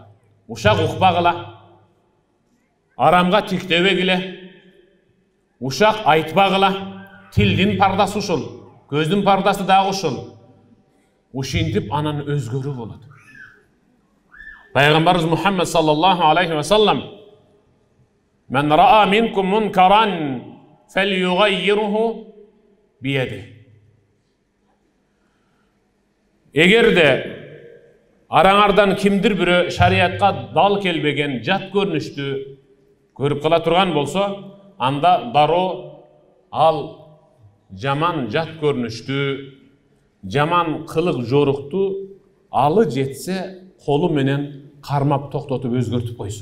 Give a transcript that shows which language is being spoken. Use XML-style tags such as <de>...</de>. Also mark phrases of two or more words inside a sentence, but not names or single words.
<ky>Ушак укпагыла. Арамга тиктебегиле. Ушак айтпагыла. Тилдин пардасы ушул, көздүн пардасы дагы ушул. Ушинтип анан өзгөрүү болот.</ky> <ar>Пайгамбарыбыз Мухаммед صلى الله عليه وسلم: "من رأى منكم منكرا فليغيره بيده."</ar> <ky>Эгерде араңардан кимдир бирөө шариатка дал келбеген жат көрүнүштү көрүп кала турган болсо, анда дароо ал жаман жат көрүнүштү, жаман кылык жорукту алы жетсе колу менен кармап токтотуп өзгөртүп койсун.</ky>